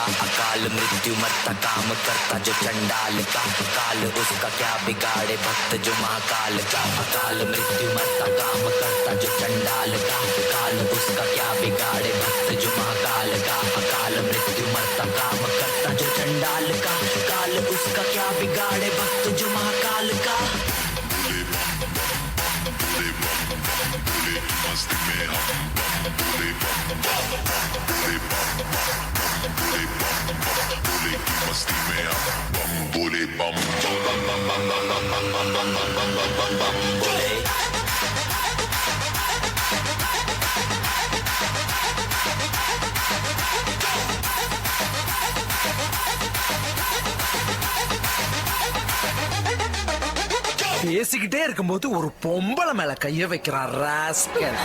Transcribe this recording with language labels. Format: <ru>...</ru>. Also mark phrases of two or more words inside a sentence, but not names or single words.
<hi>अकाल मृत्यु मरता काम करता जो चंडाल का, काल उसका क्या बिगाड़े भक्त जो महाकाल का. अकाल मृत्यु मरता काम करता जो चंडाल का, काल उसका क्या बिगाड़े भक्त जो महाकाल का. अकाल मृत्यु मरता काम करता जो चंडाल का, काल उसका क्या बिगाड़े भक्त जो महाकाल का. मस्ती में हम बोले की मस्ती में हम बोले बम बम बम बम बम बम बम बम बम बम बम बम बोले.</hi> <ta>பேசிக்கிட்டே இருக்கும்போது ஒரு பொம்பளை மேல கைய வைக்கிறான் ராஸ்கல்.</ta>